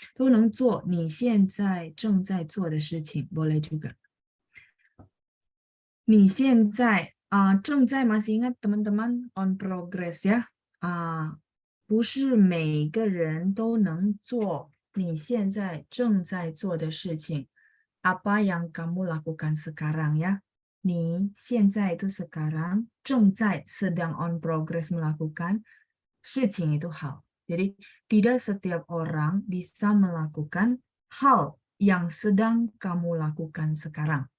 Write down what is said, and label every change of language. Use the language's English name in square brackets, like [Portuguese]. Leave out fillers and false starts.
[Chinese] 都能做你现在正在做的事情 [Indonesian] boleh juga. [Chinese] 你现在正在 [Indonesian] masih ingat teman-teman [English] on progress [Indonesian] ya. [Chinese] 不是每个人都能做你现在正在做的事情。 [Indonesian] Apa yang kamu lakukan sekarang ya? [Chinese] 你现在 [Indonesian] itu sekarang 正在 sedang on progress melakukan 事情 itu hal. Jadi tidak setiap orang bisa melakukan hal yang sedang kamu lakukan sekarang.